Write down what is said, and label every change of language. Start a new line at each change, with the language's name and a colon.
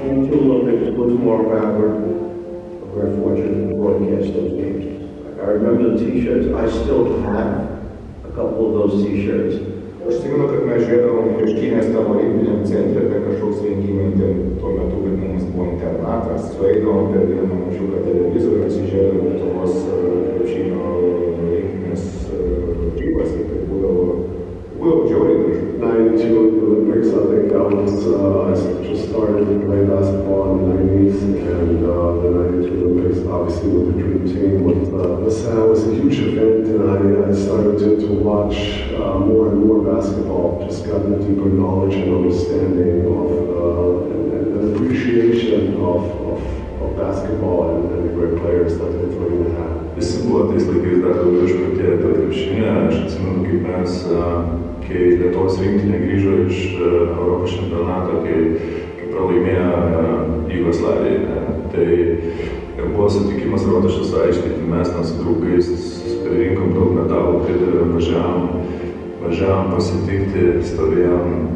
English: Too long it was more about we're fortunate to broadcast those games. I remember the t-shirts. I still have a couple of those t-shirts.
Lithuanian: Aš atsimenu, kad mes žiūrėdavom Peštynės tam olimpiniam centre, ten kažkoks rengimai, ten tuo metu vadinamas buvo internatas, sueidavom per vieną mažiuką televizorių, pasižiūrėdavom Lietuvos krepšinio rinktinės varžybas ir tai būdavo žiauriai gražu.
English: 92 Olympics, I think I just started to play basketball in the 90s, and the 92 Olympics, obviously with the Dream Team, was a huge event, and I started to watch more and more basketball, just gotten a deeper knowledge and understanding of and appreciation of basketball and the great players that Lithuania had.
Lithuanian: Visi buvo tais laikais dar daugiau išprotėję dėl krepšinio. Aš atsimenu, kaip mes, kai Lietuvos rinktinė grįžo iš Europos čempionato, kai pralaimėjo Jugoslavijai, tai buvo sutikimas Rotušės aikštėje, tai mes ten su draugais rinkom daug metalų, pridavėm, važiavom pasitikti, stovėjom.